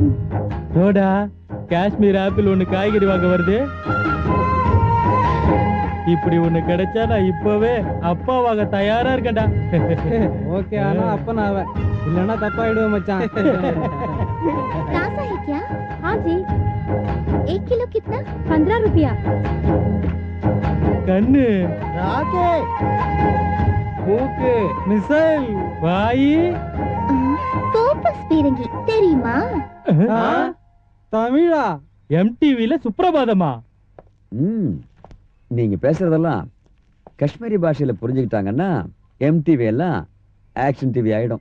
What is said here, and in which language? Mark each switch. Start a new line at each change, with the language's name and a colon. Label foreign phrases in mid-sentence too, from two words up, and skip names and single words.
Tamil: டோடா, காஷ்மீர் ஆப்பிள் ஒண்ணு காய்கறி வாங்க வருது. இப்படி ஒண்ணு கிடைச்சா நான் இப்பவே அப்பாவாக தயாரா இருக்கேன்டா. ஓகே ஆனா அப்ப நான் அவன் இல்லன்னா தப்பாயிடுவேன் மச்சான்.
Hindi: ताज़ा है क्या? हाँ जी। 1 किलो कितना? 15 रुपया।
Tamil: கண்ணு, ராக்கெட், மூக்கு, மிசைல், வாயி, கோப்பஸ் பீரங்கி தெரியுமா? தமிழா? MTVல சுப்ரபாதமா? நீங்க பேசுறதெல்லாம் காஷ்மீரி பாஷையில புரிஞ்சுக்கிட்டாங்கன்னா MTV எல்லாம்
English: action TV
Tamil: ஆயிடும்.